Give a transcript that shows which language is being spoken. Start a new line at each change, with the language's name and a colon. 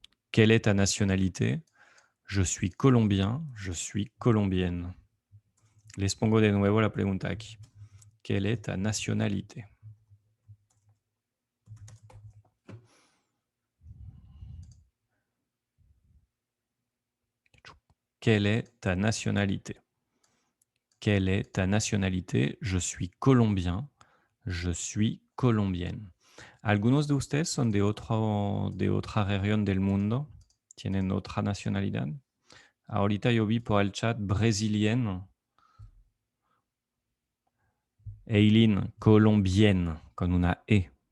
French: ¿Quelle est ta nationalité? Je suis colombien. Je suis colombienne.
Spanish: Les pongo de nuevo la pregunta aquí.
French: Quelle est ta nationalité? Quelle est ta nationalité? Quelle est ta nationalité? Je suis colombien. Je suis colombienne.
Spanish: ¿Algunos de ustedes son de otra región del mundo? ¿Tienen otra nacionalidad? Ahorita yo vi por el chat brésilienne. Eileen, colombienne, con una E.